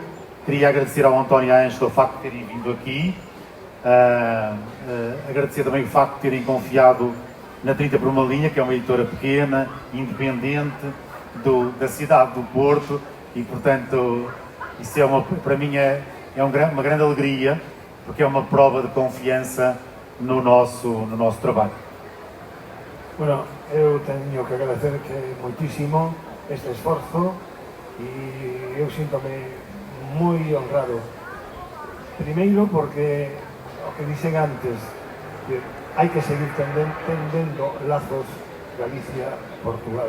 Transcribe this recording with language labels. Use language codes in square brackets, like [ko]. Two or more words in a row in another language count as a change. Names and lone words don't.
[pt] Queria agradecer ao António e à Ângela o facto de terem vindo aqui, agradecer também o facto de terem confiado na 30 por uma linha, que é uma editora pequena, independente, da cidade do Porto, e portanto isso para mim é uma grande alegria, porque é uma prova de confiança no nosso trabalho. [gl] Bueno, eu teño que agradecer moitísimo este esforzo e eu síntome moi honrado. Primeiro porque o que dixen antes, que hai que seguir tendendo lazos Galicia-Portugal.